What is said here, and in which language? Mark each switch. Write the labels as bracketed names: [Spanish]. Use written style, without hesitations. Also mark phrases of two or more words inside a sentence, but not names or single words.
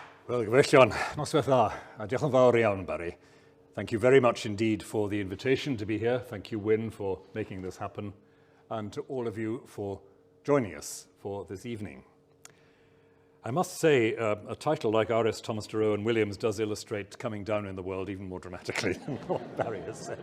[Welsh] Well, Gwen John, noswaith dda, a diolch yn fawr iawn, Barry. [English] Thank you very much indeed for the invitation to be here. Thank you, Wynn, for making this happen, and to all of you for joining us for this evening. I must say, a title like R.S. Thomas Dr Rowan Williams does illustrate coming down in the world even more dramatically than what Barry has said.